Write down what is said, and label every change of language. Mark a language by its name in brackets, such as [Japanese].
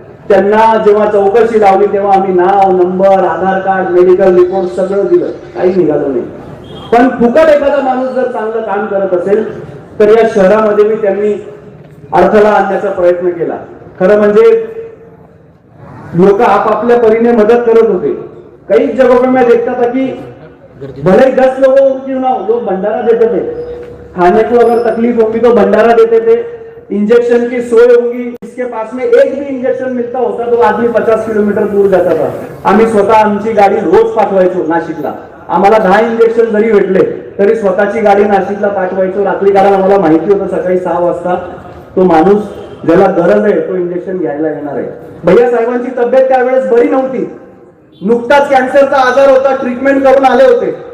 [Marathi] त्यांना जेव्हा चौकशी लावली तेव्हा आम्ही नाव, नंबर, आधार कार्ड, मेडिकल रिपोर्ट सगळं दिलं, काही निघालं नाही. पण फुकट एखादा माणूस जर चांगलं काम करत असेल तर या शहरामध्ये मी त्यांनी अडथळा आणण्याचा प्रयत्न केला. खरं म्हणजे लोक आपापल्या परीने मदत करत होते. [Hindi] कई जगहों पे मैं देखता था कि भले ही 10 लोगों को क्यों ना हो, लोग भंडारा देते थे. खाने को अगर तकलीफ होगी तो भंडारा देते थे. इंजेक्शन की सोय होगी, इसके पास में एक भी इंजेक्शन मिलता होता तो आदमी 50 किलोमीटर दूर जाता था. [Marathi] आम्ही स्वतः आमची गाडी रोज पाठवायचो नाशिकला. आम्हाला 10 इंजेक्शन जरी भेटले तरी स्वतःची गाडी नाशिकला पाठवायचो रात्री, कारण आम्हाला माहिती होतं सकाळी 6 वाजता तो माणूस ज्याला गरज आहे तो इंजेक्शन घ्यायला येणार आहे. भैया साहेबांची तब्येत त्यावेळेस बरी नव्हती. नुकताच कॅन्सरचा आजार होता, ट्रीटमेंट करून आले होते.